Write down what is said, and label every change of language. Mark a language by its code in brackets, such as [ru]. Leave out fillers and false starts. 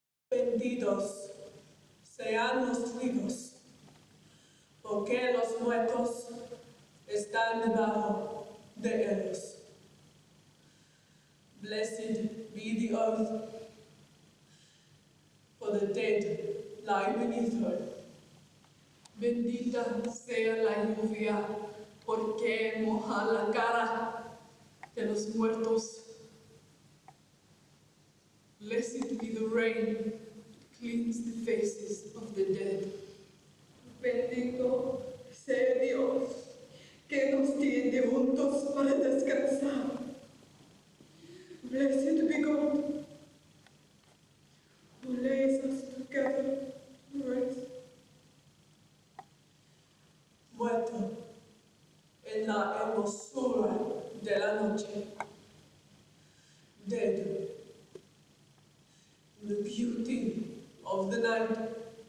[es] Benditos sean los vivos, porque los muertos están debajo de ellos. [en] Blessed be the earth, for the dead lie beneath her. [es] Bendita sea la lluvia, porque moja la cara de los muertos. [en] Blessed be the rain, cleans the faces of the dead. [es] Bendito sea Dios, que nos tiene juntos para descansar. [en] Blessed be God, who lays us together to rest. [es] Muerto en la hermosura de la noche. [en] Dead in the beauty of the night.